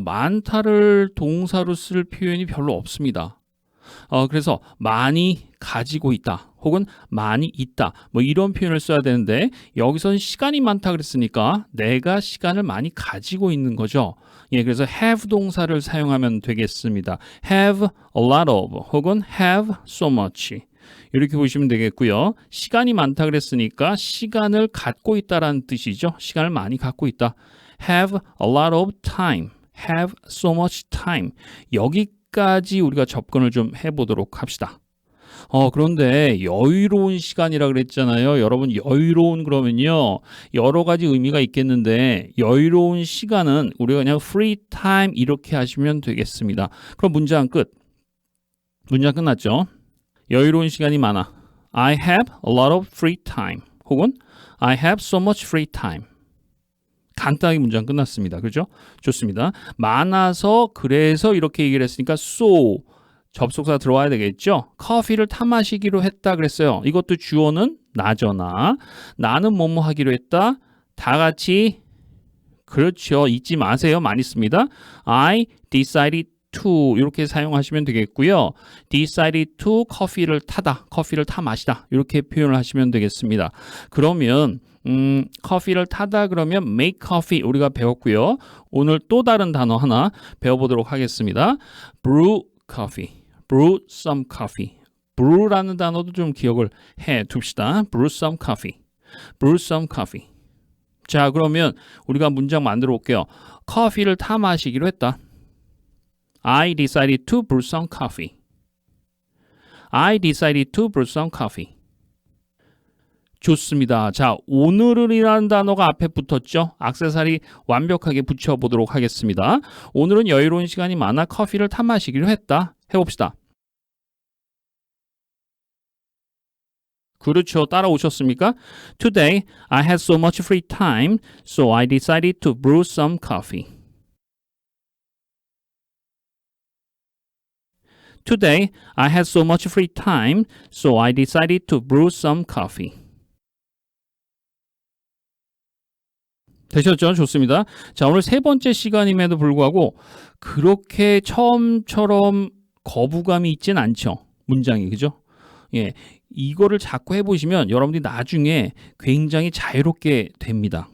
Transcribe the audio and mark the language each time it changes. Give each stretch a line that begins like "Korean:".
Korean: 많다를 동사로 쓸 표현이 별로 없습니다. 그래서 많이 가지고 있다 혹은 많이 있다 뭐 이런 표현을 써야 되는데 여기서는 시간이 많다 그랬으니까 내가 시간을 많이 가지고 있는 거죠. 예, 그래서 have 동사를 사용하면 되겠습니다.
English: have a lot of
Korean: 혹은
English: have so much
Korean: 이렇게 보시면 되겠고요. 시간이 많다 그랬으니까 시간을 갖고 있다라는 뜻이죠. 시간을 많이 갖고 있다.
English: have a lot of time, have so much time.
Korean: 여기까지 우리가 접근을 좀 해보도록 합시다. 그런데 여유로운 시간이라 그랬잖아요. 여러분 여유로운 그러면요. 여러 가지 의미가 있겠는데 여유로운 시간은 우리가 그냥 free time 이렇게 하시면 되겠습니다. 그럼 문장 끝. 문장 끝났죠? 여유로운 시간이 많아.
English: I have a lot of free time. 혹은 I have so much free time.
Korean: 간단하게 문장 끝났습니다. 그렇죠? 좋습니다. 많아서 그래서 이렇게 얘기를 했으니까 so 접속사 들어와야 되겠죠? 커피를 타 마시기로 했다 그랬어요. 이것도 주어는 나잖아. 나는 뭐뭐 하기로 했다. 다 같이 그렇죠. 잊지 마세요. 많이 씁니다.
English: I decided to
Korean: 이렇게 사용하시면 되겠고요.
English: decided to
Korean: 커피를 타다, 커피를 타 마시다 이렇게 표현을 하시면 되겠습니다. 그러면 커피를 타다 그러면
English: make coffee
Korean: 우리가 배웠고요. 오늘 또 다른 단어 하나 배워보도록 하겠습니다.
English: brew coffee, brew some coffee.
Korean: brew라는 단어도 좀 기억을 해 둡시다.
English: brew some coffee, brew some coffee.
Korean: 자, 그러면 우리가 문장 만들어 볼게요. 커피를 타 마시기로 했다.
English: I decided to brew some coffee. I decided to brew some coffee.
Korean: 좋습니다. 자, 오늘은이라는 단어가 앞에 붙었죠? 액세서리 완벽하게 붙여보도록 하겠습니다. 오늘은 여유로운 시간이 많아 커피를 타 마시기로 했다. 해봅시다. 그렇죠. 따라오셨습니까?
English: Today, I had so much free time, so I decided to brew some coffee. Today, I had so much free time, so I decided to brew some coffee.
Korean: 되셨죠? 좋습니다. 자, 오늘 세 번째 시간임에도 불구하고 그렇게 처음처럼 거부감이 있진 않죠. 문장이, 그죠? 예, 이거를 자꾸 해보시면 여러분들이 나중에 굉장히 자유롭게 됩니다.